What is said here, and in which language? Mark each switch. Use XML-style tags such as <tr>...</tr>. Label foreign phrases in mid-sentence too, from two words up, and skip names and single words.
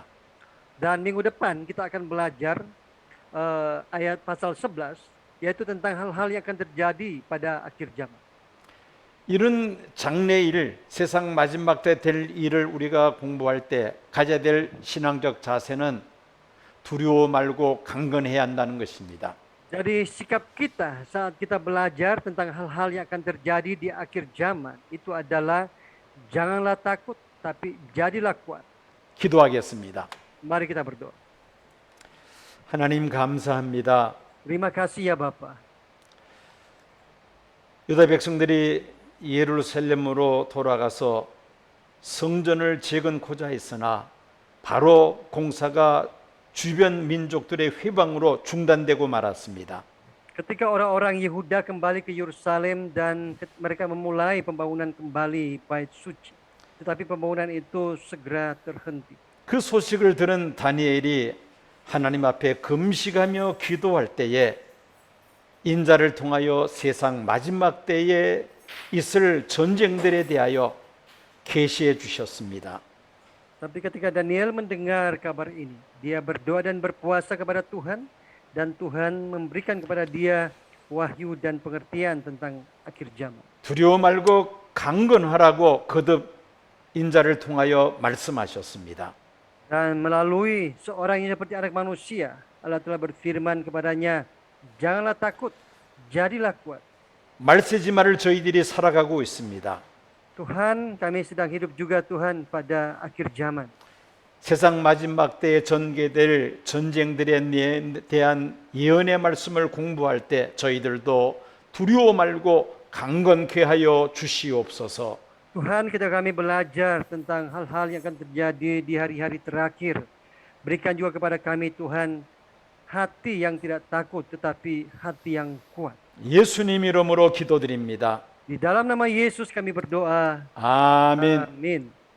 <id>Dan minggu depan kita akan belajar ayat pasal 11, yaitu tentang hal-hal yang akan terjadi pada akhir zaman.</id> <ko>이런 장래일, 세상 마지막 때 될 일을 우리가 공부할 때 가져야 될 신앙적 자세는 두려워 말고 강건해야 한다는 것입니다.</ko> <id>Jadi sikap kita saat kita belajar tentang hal-hal yang akan terjadi di akhir zaman itu adalah janganlah takut, tapi jadilah kuat.</id> <ko>기도하겠습니다.</ko> <id>Mari kita berdoa.</id> <ko>하나님 감사합니다.</ko> <id>Terima kasih ya Bapa.</id> <ko>유다 백성들이 예루살렘으로 돌아가서 성전을 재건고자 했으나 바로 공사가 주변 민족들의 회방으로 중단되고 말았습니다.</ko> <id>Ketika orang-orang Yehuda kembali ke Yerusalem dan mereka memulai pembangunan kembali bait suci, tetapi pembangunan itu segera terhenti.</id> <ko>그 소식을 들은 다니엘이 하나님 앞에 금식하며 기도할 때에 인자를 통하여 세상 마지막 때에 있을 전쟁들에 대하여 계시해 주셨습니다.</ko> <id>Tapi ketika Daniel mendengar kabar ini, dia berdoa dan berpuasa kepada Tuhan, dan Tuhan memberikan kepada dia wahyu dan pengertian tentang akhir zaman.</id> <ko>두려워 말고 강건하라고 거듭 인자를 통하여 말씀하셨습니다.</ko> <id>Dan melalui seorang yang seperti anak manusia, Allah telah berfirman kepadanya, janganlah takut, jadilah kuat.</id> <ko>말세지마를 저희들이 살아가고 있습니다.</ko> <id>Tuhan, kami sedang hidup juga Tuhan pada akhir zaman.</id> <ko>세상 마지막 때에 전개될 전쟁들에 대한 예언의 말씀을 공부할 때 저희들도 두려워 말고 강건케 하여 주시옵소서.</ko> <id>Tuhan, ketika kami belajar tentang hal-hal yang akan terjadi di hari-hari terakhir, berikan juga kepada kami Tuhan hati yang tidak takut tetapi hati yang kuat.</id> <ko>예수님 이름으로 기도드립니다.</ko> <id>Di dalam nama Yesus kami berdoa.</id> <ko>아멘.</ko> <id>Amin.</id>